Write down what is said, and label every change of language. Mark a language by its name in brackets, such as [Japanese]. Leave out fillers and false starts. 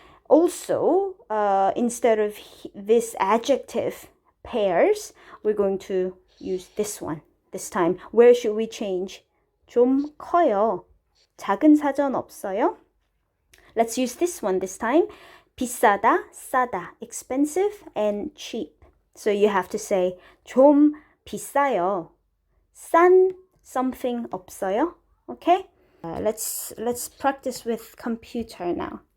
[English] Also, instead of this adjective pairs, we're going to use this one this time. Where should we change? [Korean] 좀 커요. 작은 사전 없어요? [English] Let's use this one this time. [Korean] 비싸다, 싸다, [English] expensive and cheap. So you have to say [Korean] 좀 비싸요. 싼 something 없어요? [English] Okay? Let's practice with computer now.